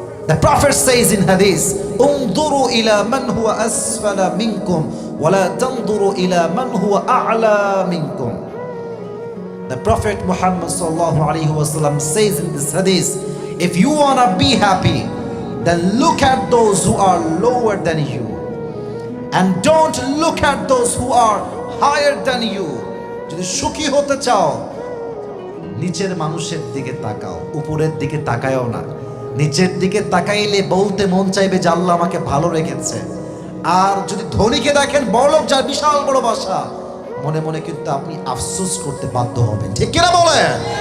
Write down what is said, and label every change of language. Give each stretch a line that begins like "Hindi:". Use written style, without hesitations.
English: The prophet says in hadith,
Arabic: انظروا إلى من هو أسفل منكم ولا تنظروا إلى من هو أعلى منكم.
English: The Prophet Muhammad sallallahu alaihi wasallam says in this hadith, if you want to be happy, then look at those who are lower than you and don't look at those who are higher than you.
Bangla: যদি সুখী হতে চাও নিচের মানুষের দিকে তাকাও, উপরের দিকে তাকায়ও না। নিচের দিকে তাকাইলে বলতে মন চাইবে যে আল্লাহ আমাকে ভালো রেখেছে। আর যদি ধনীকে দেখেন, বড়লোক যার বিশাল বড় বাসা, মনে মনে কিন্তু আপনি আফসোস করতে বাধ্য হবেন। ঠিক কিনা বলেন?